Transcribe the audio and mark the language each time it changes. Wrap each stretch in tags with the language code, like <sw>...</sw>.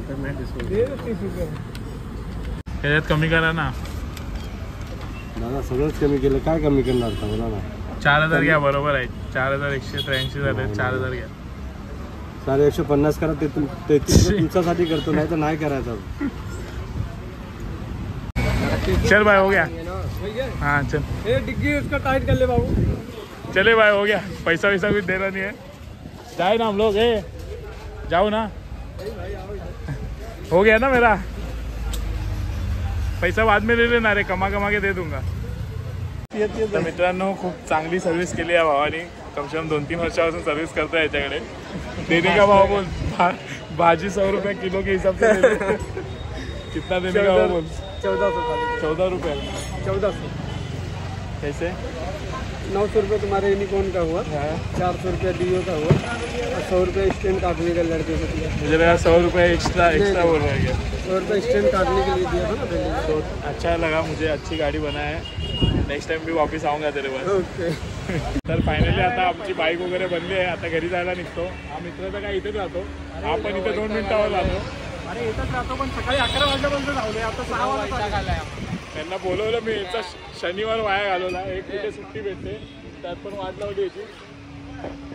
<mr>त्याच्यात कमी करा ना दादा. सगळंच कमी केलं, काय कमी करणार सांगा ना. 4000 घ्या, बरोबर आहे. 4183 झाले, 4000 घ्या. 150 करा, ते तुमच्यासाठी करतो, नाही तर नाही करायचं.</mr> <hi>चल भाई हो गया. हाँ चल. डिग्गी उसका टाइट कर ले बाबू. चले भाई हो गया. पैसा वैसा कुछ देना नहीं है. जाए ना हम लोग. जाओ ना. हो गया ना मेरा. पैसा बाद में ले लेना रे, कमा के दे दूंगा.</hi> <mr>तर मित्रांनो, खूप चांगली सर्व्हिस केली आहे भावानी.</mr> <hi>कम से कम</hi> <mr>2-3 वर्षापासून सर्व्हिस करतोय याच्याकडे.</mr> <hi>देने का भाव बोल. भाजी 100 रुपये किलो के हिसाब से कितना देने का भाव बोल. 14 रुपये. 1400 कैसे? 900 रुपये तुम्हारे यूनिकॉर्न का हुआ, 400 रुपया डीओ का हुआ, और 100 रुपये स्टैंड काटने का लड़के से दिया. मुझे लगा 100 रुपये एक्स्ट्रा बोल रहे हैं. 100 रुपये स्टैंड काटने के लिए दिया था ना पहले. तो अच्छा लगा मुझे, अच्छी गाडी बना है. नेक्स्ट टाइम भी वापस आऊँगा तेरे पास.</hi> <en>Okay.</en> <mr>तर फायनली आता आमची बाईक वगैरे बनली आहे. आता घरी जायला निघतो. हा मित्राचा काय इथेच राहतो, हा पण इथे 2 मिनिटावर राहतो. अरे इथंच राहतो, पण सकाळी 11 वाजल्यापर्यंत धावले, आता 6 वाजता. त्यांना बोलवलं मी. याचा शनिवार वाया घालवला. एक कुठे सुट्टी भेटते, त्यात पण वाट लावली याची.</mr>